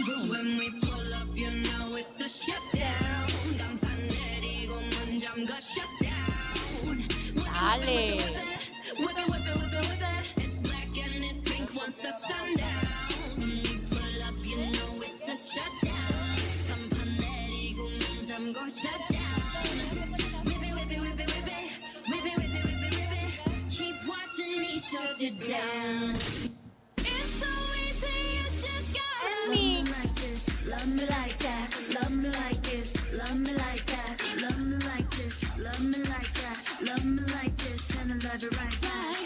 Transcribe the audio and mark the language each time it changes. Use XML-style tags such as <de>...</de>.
<en>When we pull up, you know it's a shutdown.</en> <ko>간판 내리고 문 잠가</ko> <en>shutdown.</en> <es>Dale.</es> <en>Whip it. It's black and it's pink once the sundown. When we pull up, you know it's a shutdown.</en> <ko>간판 내리고 문 잠가</ko> <en>shutdown. Whip it. Keep watching me shut it down. It's so easy, you just gotta love me like this, love me like that, love me like this, love me like that, love me like this, love me like that, love me like this, and I love it right back.</en>